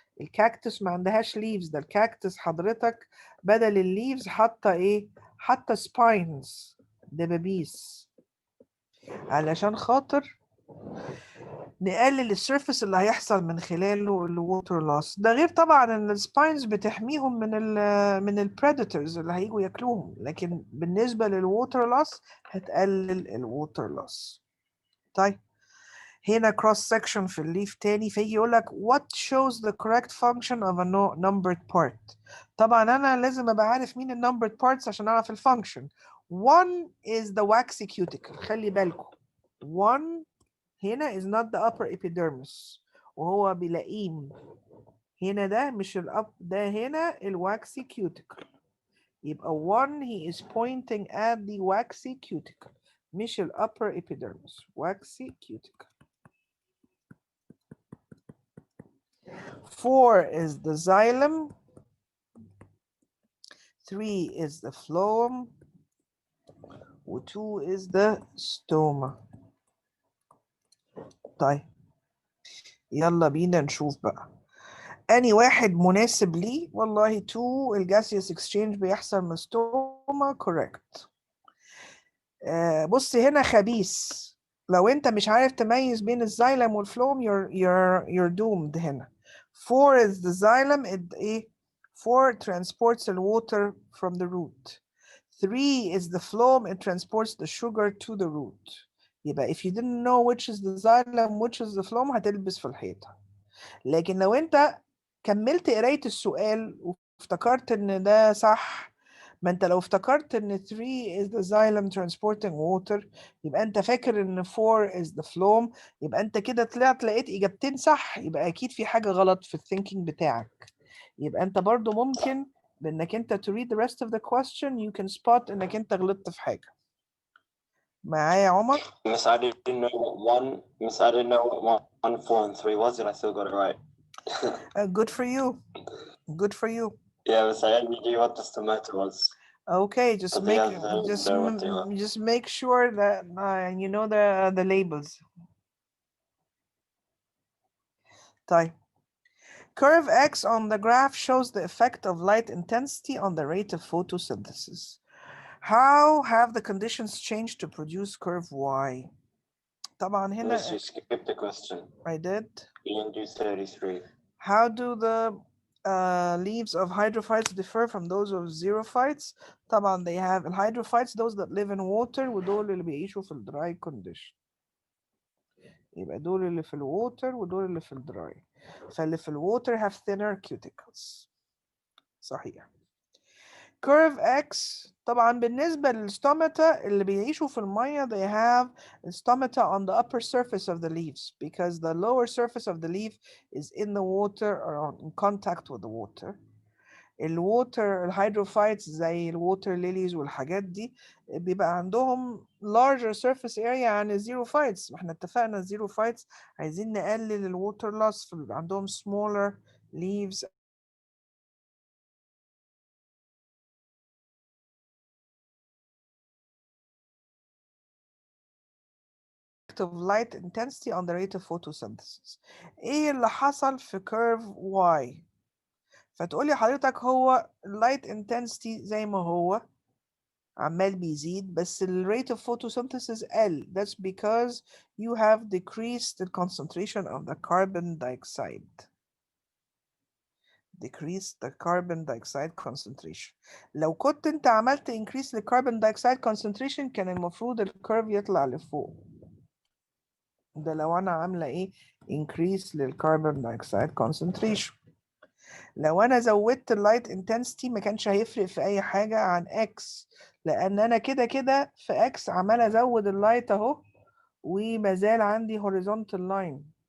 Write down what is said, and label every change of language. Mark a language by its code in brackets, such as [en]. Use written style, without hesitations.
[ar] الكاكتس ما عندهاش leaves, ده الكاكتس حضرتك بدل الليفز حاطه ايه؟ حاطه spines, دبابيس, علشان خاطر نقلل السيرفيس اللي هيحصل من خلاله الووتر لوس. ده غير طبعا ان السباينز بتحميهم من البريدتورز اللي هيجوا ياكلوهم, لكن بالنسبه للووتر لوس هتقلل الووتر لوس. طيب هنا [en] cross section [ar] في الليف تاني, فيجي يقول لك [en] what shows the correct function of a numbered part. [ar] طبعا انا لازم ابقى عارف مين ال [en] numbered parts [ar] عشان اعرف الفانكشن. [en] One is the waxy cuticle, [ar] خلي بالكم. One هنا [en] is not the upper epidermis, [ar] وهو بيلاقيه هنا, ده مش الأب, ده هنا الواكسي cuticle. [en] يبقى one he is pointing at the waxy cuticle, مش ال upper epidermis, waxy cuticle. 4 is the xylem, 3 is the phloem, و 2 is the stoma. [ar] طيب يلا بينا نشوف بقى أني واحد مناسب ليه. والله 2 الجاسيوس اكسشينج بيحصل من ستوما, correct. بص هنا خبيث, لو انت مش عارف تميز بين الزايلم والفلوم [en] you're doomed [ar] هنا. [en] 4 is the xylem, ايه 4 transports the water from the root. 3 is the phloem, it transports the sugar to the root. يبقى if you didn't know which is the xylem which is the phloem [ar] هتلبس في الحيطة. لكن لو انت كملت قراية السؤال وافتكرت ان ده صح, ما انت لو افتكرت ان 3 [en] is the xylem transporting water [ar] يبقى انت فاكر ان 4 [en] is the phloem, [ar] يبقى انت كده طلعت لقيت اجابتين صح, يبقى اكيد في حاجة غلط في الثينكينج بتاعك. يبقى انت برضو ممكن بانك انت [en] to read the rest of the question you can spot [ar] انك انت غلطت في حاجة. معايا يا عمر؟ [en] Miss, I didn't know what one. Miss, I didn't know what 1, 4, and 3 was, and I still got it right. Good for you. Good for you. Yeah, Miss, I only knew what the stomata was. Okay, just But the make others know what they were. just make sure that you know the labels. [ar] طيب. [en] Curve X on the graph shows the effect of light intensity on the rate of photosynthesis. How have the conditions changed to produce curve Y? [ar] طبعا هنا [en] Miss, you skipped the question. I did. You didn't do 33. How do the leaves of hydrophytes differ from those of xerophytes? طبعا they have hydrophytes, those that live in water, [ar] ودول اللي بيعيشوا في [en] dry condition. [ar] يبقى دول اللي في الwater ودول اللي في الدراي. فاللي في [en] الwater have thinner cuticles. [ar] صحيح. [en] Curve X [ar] طبعا بالنسبة [en] للstomata [ar] اللي بيعيشوا في المية [en] they have stomata on the upper surface of the leaves because the lower surface of the leaf is in the water or in contact with the water. [ar] الووتر الهيدروفايتس زي الووتر ليليز والحاجات دي بيبقى عندهم larger surface area عن الزيروفايتس. احنا اتفقنا الزيروفايتس عايزين نقلل [en] الووتر loss, فبيبقى عندهم smaller leaves of light intensity on the rate of photosynthesis. [ar] ايه اللي حصل في curve Y؟ فتقولي حضرتك هو light intensity زي ما هو عمال بيزيد بس ال [en] rate of photosynthesis [ar] قل. [en] That's because you have decreased the concentration of the carbon dioxide. Decrease the carbon dioxide concentration. [ar] لو كنت انت عملت [en] increase the carbon dioxide concentration [ar] كان المفروض الكيرف يطلع لفوق. ده لو انا عامله ايه increase للكربون دايوكسيد concentration. لو انا زودت اللايت انتنسيتي ما كانش هيفرق في اي حاجة عن اكس، لان انا كده كده في اكس عمال ازود اللايت اهو، وما زال عندي [en] horizontal line.